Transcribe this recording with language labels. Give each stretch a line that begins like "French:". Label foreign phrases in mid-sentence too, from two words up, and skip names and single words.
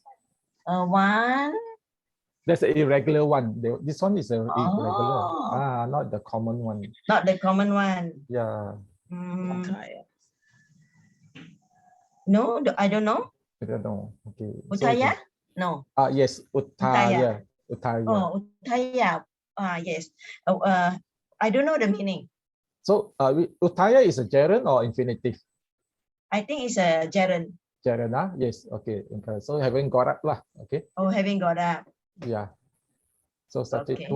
English: One. That's an irregular one. This one is a irregular. Oh. Not the common one. Not the common one. Yeah. No, I don't know. I don't know. Okay. Utaya? No. Yes. Utaya. Utaya. Oh, Utaya. Yes. I don't know the meaning. So Utaya is a gerund or infinitive? I think it's a gerund. Gerund, yes. Okay. So having got up lah. Okay. Oh, having got up. Yeah. So subject Okay.